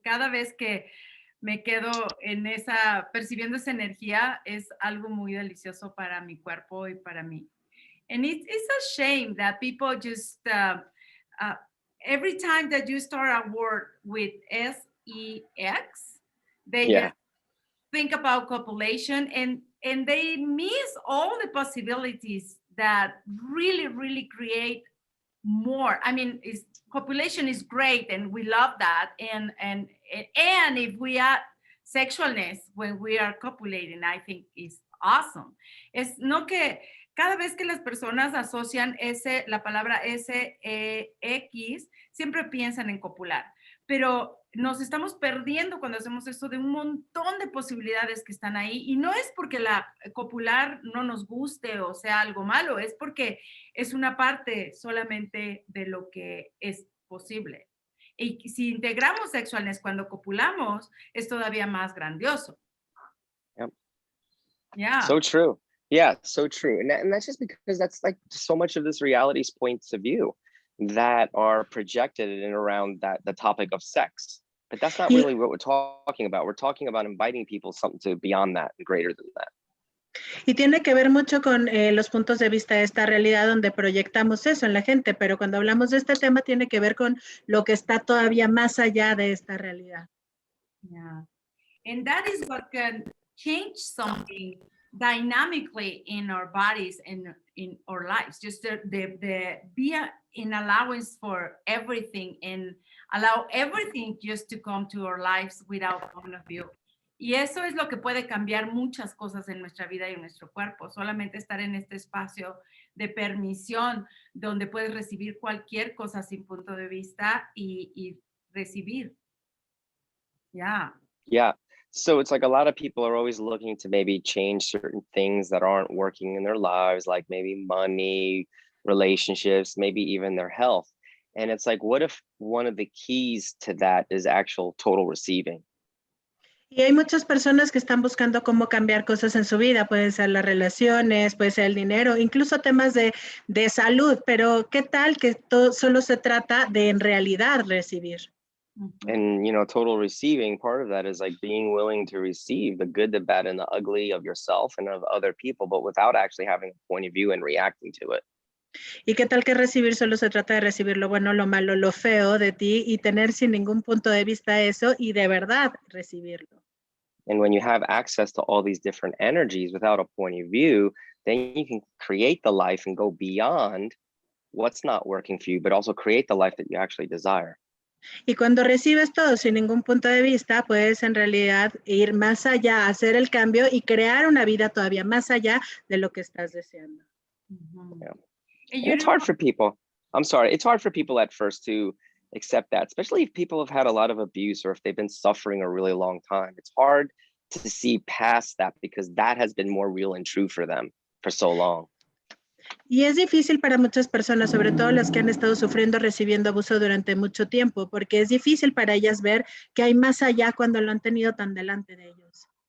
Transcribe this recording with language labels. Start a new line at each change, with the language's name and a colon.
Spanish: Cada vez que me quedo en percibiendo esa energía, es algo muy delicioso para mi cuerpo y para mí.
English: And it's a shame that people just, every time that you start a word with S-E-X, they just think about copulation and they miss all the possibilities that really create more. I mean, copulation is great and we love that. And if we are sexualness when we are copulating, I think is awesome.
Spanish: Es no que cada vez que las personas asocian la palabra S-E-X, siempre piensan en copular. Pero nos estamos perdiendo cuando hacemos eso de un montón de posibilidades que están ahí. Y no es porque la copular no nos guste o sea algo malo, es porque es una parte solamente de lo que es posible. Y si integramos sexualness cuando copulamos, es todavía más grandioso.
English: Yep. Yeah. So true. Yeah, so true. And that's just because that's like so much of this reality's points of view that are projected in around the topic of sex. But that's not really what we're talking about. We're talking about inviting people something to beyond that and greater than that.
Spanish: Y tiene que ver mucho con los puntos de vista de esta realidad donde proyectamos eso en la gente, pero cuando hablamos de este tema tiene que ver con lo que está todavía más allá de esta realidad.
English: Yeah. And that is what can change something dynamically in our bodies and in our lives. Just the be in allowance for everything and allow everything just to come to our lives without point of view.
Spanish: Y eso es lo que puede cambiar muchas cosas en nuestra vida y en nuestro cuerpo. Solamente estar en este espacio de permisión donde puedes recibir cualquier cosa sin punto de vista y recibir.
English: Yeah. Yeah. So it's like a lot of people are always looking to maybe change certain things that aren't working in their lives, like maybe money, relationships, maybe even their health. And it's like, what if one of the keys to that is actual total receiving?
Spanish: Y hay muchas personas que están buscando cómo cambiar cosas en su vida, pueden ser las relaciones, puede ser el dinero, incluso temas de salud, pero ¿qué tal que todo solo se trata de en realidad recibir?
English: And, you know, total receiving, part of that is like being willing to receive the good, the bad, and the ugly of yourself and of other people, but without actually having a point of view and reacting to it.
Spanish: ¿Y qué tal que recibir solo se trata de recibir lo bueno, lo malo, lo feo de ti y tener sin ningún punto de vista eso y de verdad recibirlo?
English: And when you have access to all these different energies without a point of view, then you can create the life and go beyond what's not working for you, but also create the life that you actually desire.
Spanish: Y cuando recibes todo sin ningún punto de vista, puedes en realidad ir más allá, hacer el cambio y crear una vida todavía más allá de lo que estás deseando.
English: Yeah. And And it's hard for people. I'm sorry. It's hard for people at first to accept that, especially if people have had a lot of abuse or if they've been suffering a really long time. It's hard to see past that because that has been more real and true for them for so long.
Spanish: Y es difícil para muchas personas, sobre todo las que han estado sufriendo, recibiendo abuso durante mucho tiempo, porque es difícil para ellas ver que hay más allá cuando lo han tenido tan delante de ellos.